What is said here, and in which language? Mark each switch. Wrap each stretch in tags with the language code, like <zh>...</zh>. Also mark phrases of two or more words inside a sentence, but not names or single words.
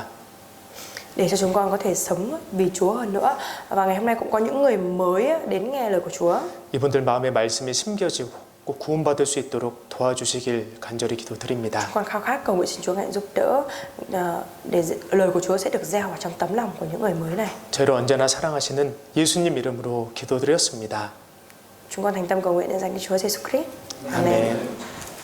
<vi>để cho chúng con có thể sống vì Chúa hơn nữa. Và ngày hôm nay cũng có những người mới đến nghe lời của Chúa.</vi> <ko>이분들 마음에 말씀이 심겨지고 꼭 구원받을 수 있도록 도와주시길 간절히 기도드립니다.</ko> <vi>Con khao khát cầu nguyện xin Chúa hãy giúp đỡ để lời của Chúa sẽ được gieo vào trong tấm lòng của những người mới này.</vi> <ko>저희를 언제나 사랑하시는 예수님 이름으로 기도드렸습니다.</ko> <vi>Chúng con thành tâm cầu nguyện để dành cho Chúa Giêsu Christ. Amen.</vi> <ko>아멘.</ko>